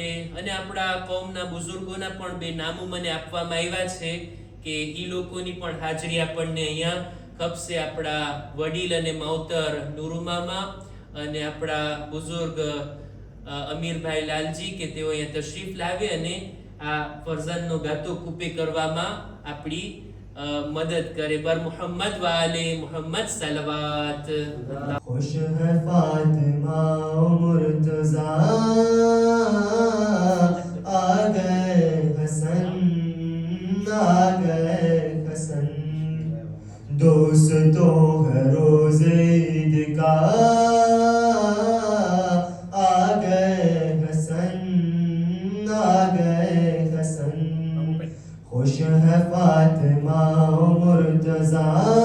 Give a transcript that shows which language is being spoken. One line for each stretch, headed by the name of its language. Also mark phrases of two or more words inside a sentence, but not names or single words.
Gujarati: અને આપણા કૌમના બુઝુર્ગોના પણ બે નામો મને આપવામાં આવ્યા છે કે એ લોકોની પણ હાજરી આપણને અહીંયા ખપશે. આપણા વડીલ અને માવતર નુરુમામા અને આપણા બુઝુર્ગ અમીરભાઈ લાલજી કે તેઓ અહીંયા તશરીફ લાવે અને આ ફરઝાંદનો ગાતો કૂપે કરવામાં આપણી મદદ કરે.
Urdu: بر محمد والے محمد صلوات. خوش ہے فاطمہ و مرتضیٰ آ گئے حسن آ گئے حسن دوستوں ہے روز عید کا آ گئے حسن آ گئے حسن خوش ہے فاطمہ و مرتضیٰ